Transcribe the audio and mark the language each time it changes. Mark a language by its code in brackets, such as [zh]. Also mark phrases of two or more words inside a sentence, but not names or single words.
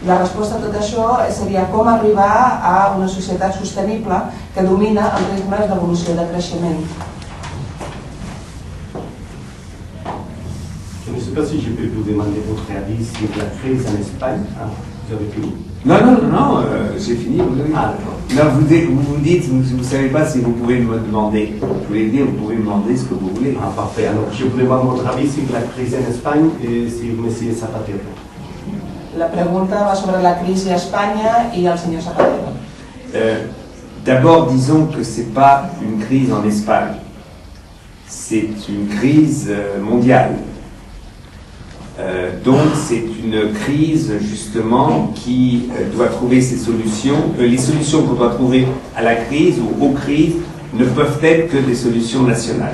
[ca] La resposta a tot això seria com arribar a una societat sostenible que domina els ritmes d'evolució de creixement. [fr] Je ne sais pas si je peux vous demander votre avis sur la crise en Espagne. Vous avez fini? Non, j'ai fini. Ah, là, vous dites, vous ne savez pas si vous pouvez me demander. Je voulais dire, vous pouvez me demander ce que vous voulez. Ah, parfait. Alors, je vous demande votre avis sur la crise en Espagne et sur M. Zapatero. [ca] La pregunta va sobre la crisi a Espanya i el senyor Zapatero. [fr] D'abord, disons que ce n'est pas une crise en Espagne. C'est une crise mondiale. Donc c'est une crise justement qui doit trouver ses solutions. Les solutions qu'on doit trouver à la crise ou aux crises ne peuvent être que des solutions nationales.